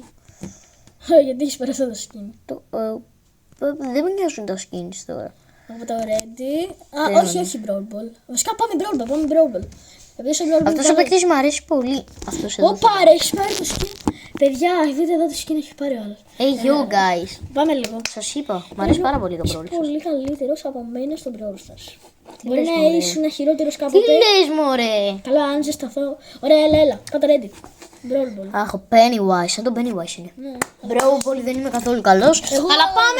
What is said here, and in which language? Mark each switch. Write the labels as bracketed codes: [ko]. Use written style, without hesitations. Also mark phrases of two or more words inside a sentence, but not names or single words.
[el] Γιατί έχεις περάσει το skin. Δεν με νοιάζουν τα skins τώρα. Από το ready. Όχι Brawl Ball. Βασικά πάμε Brawl Ball. Αυτός ο παίκτης μου αρέσει πολύ. Ωπα ρε, έχεις πάρει το skin. Παιδιά, δείτε εδώ το skin έχει πάρει ο άλλος. [en] Hey you guys. [el] Πάμε λίγο. Σας είπα, μου αρέσει πάρα πολύ το Brawl Stars. Πολύ καλύτερος από μένα στο Brawl Stars. Τι Μπορεί λες, να μωρέ? ήσουν χειρότερος Τι κάποτε. λες μωρέ? Καλά, αν ζεσταθώ. Ωραία, έλα. Πάτε ready. Brawl Ball. Αχ, ο Pennywise, σαν τον Pennywise είναι. Ναι. Brawl Ball δεν είμαι καθόλου καλός. Αλλά πάμε.